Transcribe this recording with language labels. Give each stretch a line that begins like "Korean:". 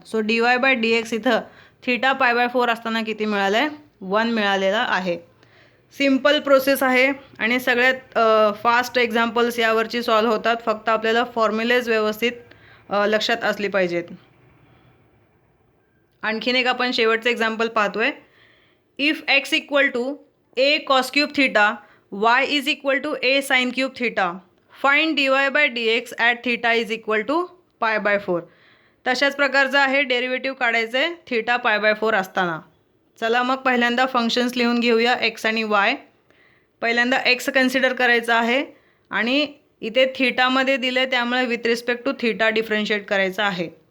Marathi: So D y by D x इथं theta pi by 4 असताना किती मिळालं आहे, 1 मिळालेला आहे. सिम्पल प्रोसेस आहे आणि सगळ्यात फास्ट एक्झाम्पल्स यावरची सॉल्व्ह होतात. फक्त आपल्याला फॉर्म्युलेज व्यवस्थित लक्षात असली पाहिजेत. आणखीन एक आपण शेवटचं एक्झाम्पल पाहतोय.
English: If x equal to a cos cube theta y is equal to a sine cube theta find dy by dx at theta is equal to π/4.
Marathi: तशाच प्रकारचं आहे, डेरिव्हेटिव्ह काढायचं आहे थीटा π/4 असताना. चला मग पहिल्यांदा फंक्शन्स लिहून घेऊया एक्स आणि वाय. पहिल्यांदा एक्स कन्सिडर करायचं आहे आणि इथे थीटामध्ये दिले त्यामुळे with respect to theta differentiate करायचं आहे.